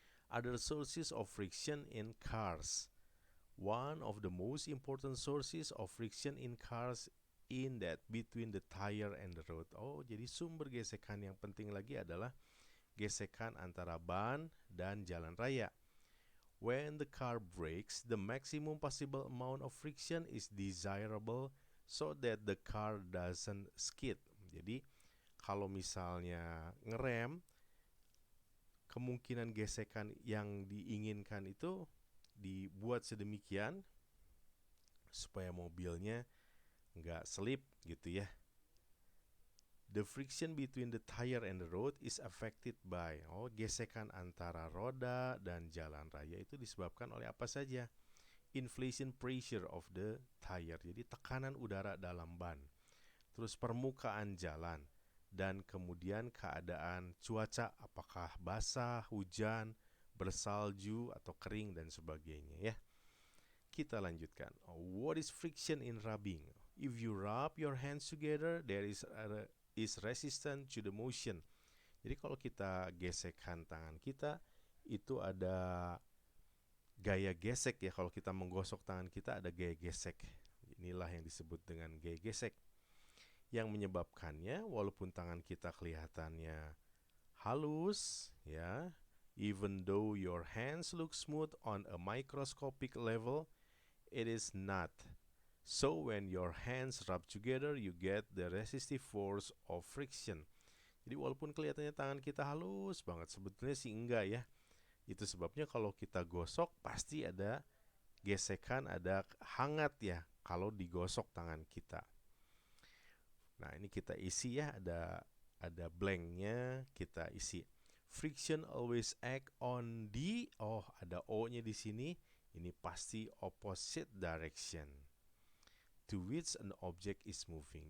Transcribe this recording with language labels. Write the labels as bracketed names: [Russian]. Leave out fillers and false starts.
[English] Other sources of friction in cars. One of the most important sources of friction in cars in that between the tire and the road. [Indonesian] Jadi sumber gesekan yang penting lagi adalah gesekan antara ban dan jalan raya. [English] When the car brakes, the maximum possible amount of friction is desirable so that the car doesn't skid. [Indonesian] Jadi kalau misalnya ngerem, kemungkinan gesekan yang diinginkan itu dibuat sedemikian supaya mobilnya nggak selip gitu ya. [English] The friction between the tire and the road is affected by. [Indonesian] Gesekan antara roda dan jalan raya itu disebabkan oleh apa saja? [English] Inflation pressure of the tire. [Indonesian] Jadi tekanan udara dalam ban. Terus permukaan jalan dan kemudian keadaan cuaca, apakah basah, hujan, bersalju atau kering dan sebagainya ya. Kita lanjutkan. [English] What is friction in rubbing? If you rub your hands together, there is resistant to the motion. [Indonesian] Jadi kalau kita gesekkan tangan kita, itu ada gaya gesek ya. Kalau kita menggosok tangan kita ada gaya gesek. Inilah yang disebut dengan gaya gesek. Yang menyebabkannya walaupun tangan kita kelihatannya halus ya, [English] even though your hands look smooth on a microscopic level, it is not. So when your hands rub together, you get the resistive force of friction. [Indonesian] Jadi walaupun kelihatannya tangan kita halus banget, sebetulnya sih enggak ya. Itu sebabnya kalau kita gosok pasti ada gesekan, ada hangat ya kalau digosok tangan kita. Nah, ini kita isi ya, ada blanknya, kita isi. [English] Friction always act on the, [Indonesian] ada O-nya di sini. Ini pasti [English] opposite direction to which an object is moving.